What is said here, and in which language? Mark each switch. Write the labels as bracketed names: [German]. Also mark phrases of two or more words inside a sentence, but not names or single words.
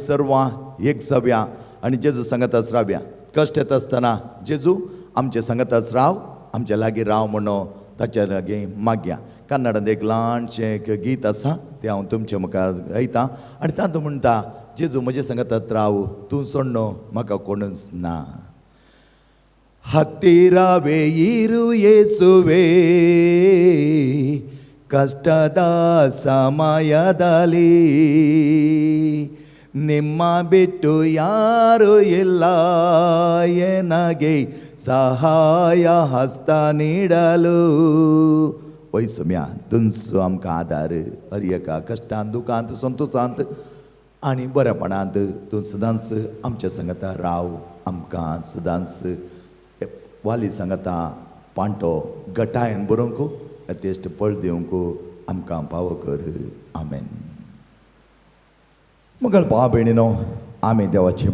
[Konkani] सर्वां एक जावया आनी जेजू सांगताच रावया कश्ट येता आसतना जेजू आमचे सांगताच राव आमचे लागीं राव म्हणून ताच्या लागीं मागया कन्नडांत एक ल्हानशें एक गीत आसा तें हांव तुमच्या मुखार गायतां आनी तातूंत म्हणटा जेजू म्हजे सांगतात राव तूं सोडनो म्हाका कोणूच ना [Kannada] ಹತ್ತಿರವೇ ಇರು ಯೇಸುವೇ ಕಷ್ಟದ ಸಮಯದಲ್ಲಿ ನಿಮ್ಮ ಬಿಟ್ಟು ಯಾರು ಇಲ್ಲ ಎನಗೆ ಸಹಾಯ ಹಸ್ತ ನೀಡಲು वैसम्या [Konkani] तुमचो आमकां आदार हर एका कश्टांत दुखांत संतोशांत आनी बरेपणांत तूं सदांच आमच्या सांगता राव आमकां सदांच वाली सांगता पांटो गटायन बरोवंक यथेश्ट फळ दिवंक आमकां पाव कर आमेन मोगाळ भावा भयणीनो आमी देवाची